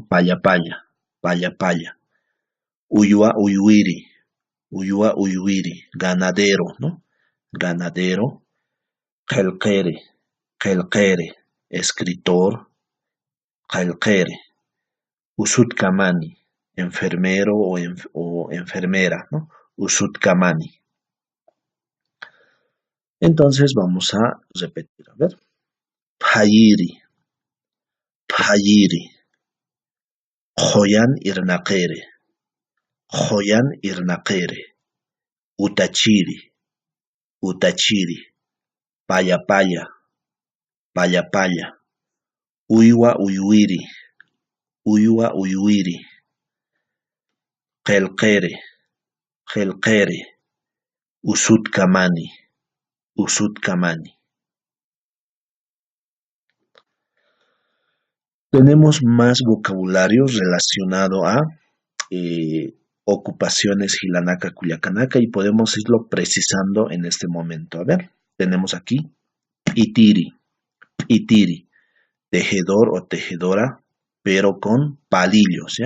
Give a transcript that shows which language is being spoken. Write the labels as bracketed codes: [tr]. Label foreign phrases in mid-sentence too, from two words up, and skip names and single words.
[ay] Paya paya, paya paya. Uyua uyuiri, uyua uyuiri. [es] Ganadero, ¿no? Ganadero. [ay] Kelkere, kelkere. [es] Escritor, kelkere. [ay] Usut kamani, [es] enfermero o enfermera, ¿no? [ay] Usut kamani. [es] Entonces vamos a repetir, a ver. [ay] Payiri, payiri. Joyan irnaqere, joyan irnaqere. Utachiri, utachiri. Paya paya, paya paya. Uywa uyuiri, uywa uyuiri. Kelkere, kelkere. Usut kamani, usut kamani. [es] Tenemos más vocabulario relacionado a ocupaciones [ay] Hilanaka Culiacanaca [es] y podemos irlo precisando en este momento. A ver, tenemos aquí [ay] itiri, itiri, [es] tejedor o tejedora, pero con palillos, ¿ya?